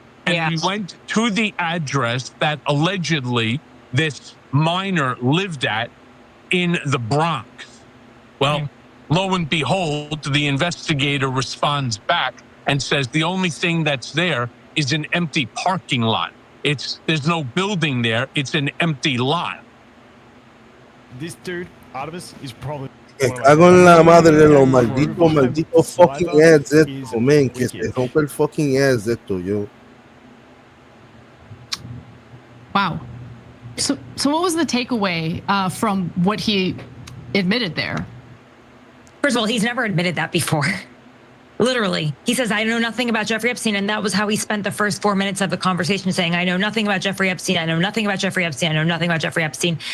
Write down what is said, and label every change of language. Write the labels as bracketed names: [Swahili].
[English] And we went to the address that allegedly this minor lived at in the Bronx. Well, lo and behold, the investigator responds back and says the only thing that's there is an empty parking lot. There's no building there, it's an empty lot. This dude, Artemis, is probably. [Spanish] Que cago en la madre de los maldito [English] fucking ads [Spanish] esto, man, que se rompe el fucking ads esto, yo. [English] Wow. So what was the takeaway from what he admitted there? First of all, he's never admitted that before. Literally. He says, I know nothing about Jeffrey Epstein. And that was how he spent the first 4 minutes of the conversation, saying, I know nothing about Jeffrey Epstein. I know nothing about Jeffrey Epstein. I know nothing about Jeffrey Epstein.